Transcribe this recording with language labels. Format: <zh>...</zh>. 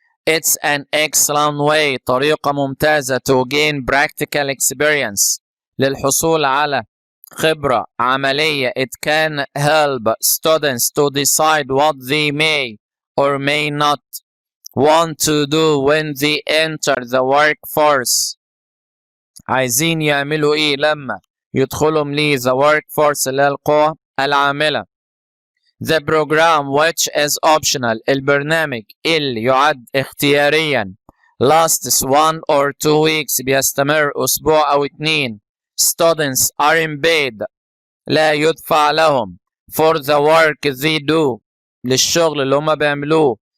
<en>It's an excellent way،</en> <ar>طريقة ممتازة</ar> <en>to gain practical experience،</en> <ar>للحصول على خبرة عملية.</ar> <en>It can help students to decide what they may or may not want to do when they enter the workforce.</en> <ar>عايزين يعملوا ايه لما يدخلوا</ar> <en>the workforce،</en> <ar>اللي هي القوى العاملة.</ar> <en>The program which is optional،</en> <ar>البرنامج اللي يعد اختياريا،</ar> <en>lasts 1 or 2 weeks،</en> <ar>بيستمر أسبوع أو 2.</ar> <en>Students aren't paid،</en> <ar>لا يدفع لهم</ar> <en>for the work they do،</en> <ar>للشغل اللي هم بيعملوه.</ar>